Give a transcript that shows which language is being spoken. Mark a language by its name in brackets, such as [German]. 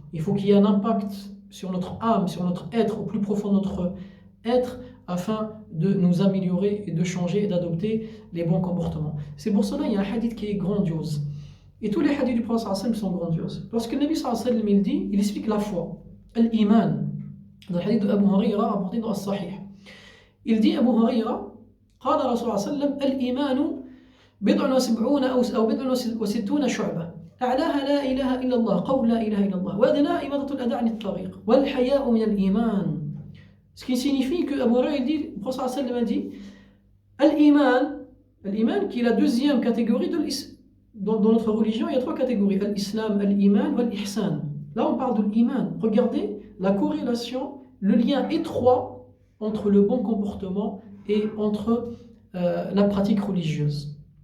[French] Il faut qu'il y ait un impact sur notre âme, sur notre être, au plus profond de notre être, afin de nous améliorer et de changer et d'adopter les bons comportements. C'est pour cela qu'il y a un hadith qui est grandiose. Et tous les hadiths du prophète sallallahu alayhi wa sallam sont grandioses. Lorsque le Nabi sallallahu alayhi wa sallam il dit, il explique la foi, l'iman, dans le hadith de Abu Huraira rapporté dans As-Sahih. Il dit, [Arabic] Abu Huraira, قال رسول الله صلى الله عليه وسلم الإيمان بضع وسبعون أو بضع وستون شعبة أعلاها لا إله إلا الله قول لا إله إلا الله وأدناها إماطة الأذى عن الطريق والحياء من الإيمان. [French] Ce qui signifie que Abu Huraira dit, le prophète sallallahu alayhi wa sallam dit l'iman qui est la deuxième catégorie de l'islam. Dans notre religion, il y a trois catégories, l'islam, l'iman et l'ihsan. Là, on parle de l'iman. Regardez la corrélation, le lien étroit entre le bon comportement et entre la pratique religieuse.